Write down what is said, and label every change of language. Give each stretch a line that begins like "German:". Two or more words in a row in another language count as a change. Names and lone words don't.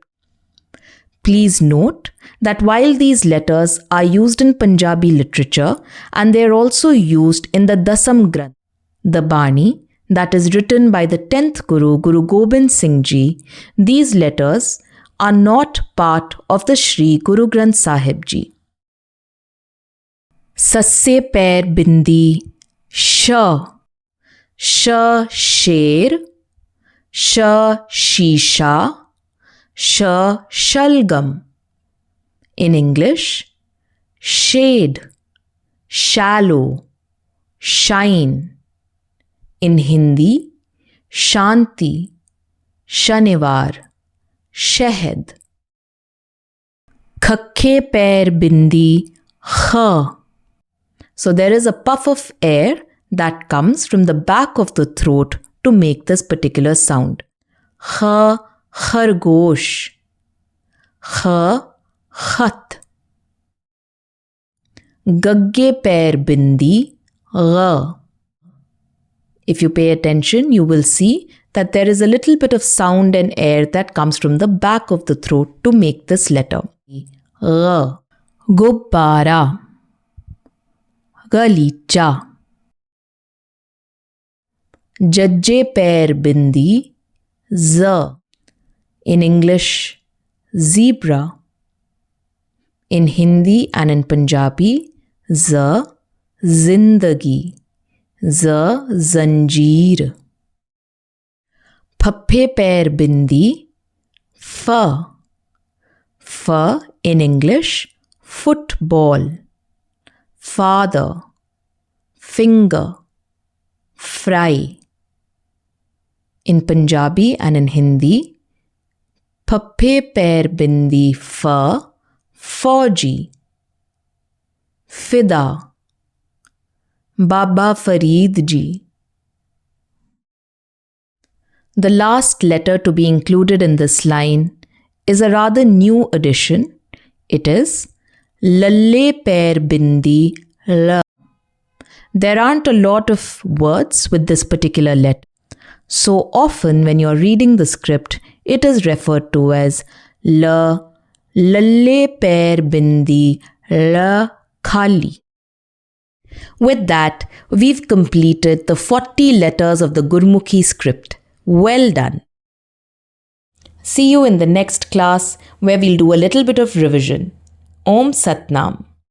English: Please note that while these letters are used in Punjabi literature and they are also used in the Dasam Granth, the Bani, that is written by the 10th Guru, Guru Gobind Singh Ji, these letters are not part of the Shri Guru Granth Sahib Ji.
Punjabi: Sasse pair bindi, sh. Sh sher, sh shisha, sh shalgam.
English: In English, shade, shallow, shine. In Hindi,
Hindi: shanti, shanivar, shahid.
Punjabi: Khakke pair bindi, kha.
English: So there is a puff of air that comes from the back of the throat to make this particular sound.
Punjabi: Kha, khargosh. Kha, khat. Gagge pair bindi, gha.
English: If you pay attention, you will see that there is a little bit of sound and air that comes from the back of the throat to make this letter.
Punjabi: Gha. Gubbara. Galicha. Jajje pair bindi, z.
English: In English, zebra. In Hindi and in Punjabi,
Punjabi: z, zindagi, z, zanjeer. Phaphe pair bindi, fa.
English: Fa in English, football. Father, finger, fry. In Punjabi and in Hindi,
Punjabi: phaphe pair bindi fa, fauji, fida, Baba Farid ji.
English: The last letter to be included in this line is a rather new addition. It is
Punjabi: lalle pair bindi la.
English: There aren't a lot of words with this particular letter. So often when you're reading the script, it is referred to as
Punjabi: la, lalle pair bindi la khali.
English: With that, we've completed the 40 letters of the Gurmukhi script. Well done. See you in the next class where we'll do a little bit of revision.
Punjabi: Om Satnam.